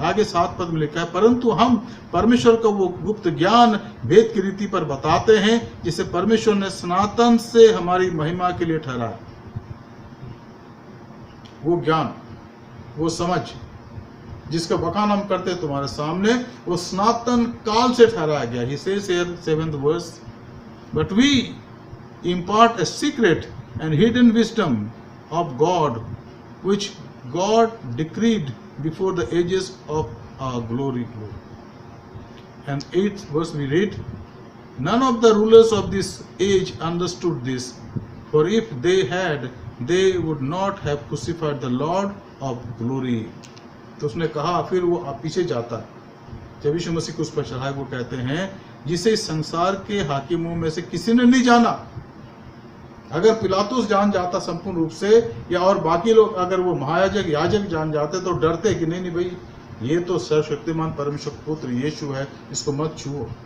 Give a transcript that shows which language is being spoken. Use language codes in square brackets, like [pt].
[hi] आगे 7 पद में लिखा है, परंतु हम परमेश्वर को वो गुप्त ज्ञान भेद की रीति पर बताते हैं जिसे परमेश्वर ने सनातन से हमारी महिमा के लिए ठहराया। वो ज्ञान, वो समझ जिसका बखान हम करते हैं तुम्हारे सामने, वो सनातन काल से ठहराया गया। [en] He says here 7th verse, but we impart a secret and hidden wisdom of God which God decreed before the ages of our glory. And 8th verse we read, none of the rulers of this age understood this, for if they had, they would not have crucified the Lord of glory. [hi] तो उसने कहा, फिर वो पीछे जाता है, जब यीशु मसीह को उस पर चढ़ाए, वो कहते हैं जिसे इस संसार के हाकिमों में से किसी ने नहीं जाना। अगर पिलातुस जान जाता संपूर्ण रूप से, या और बाकी लोग अगर वो महायाजक याजक जान जाते तो डरते कि नहीं भाई ये तो सर्वशक्तिमान परमेश्वर पुत्र यीशु है, इसको मत छुओ।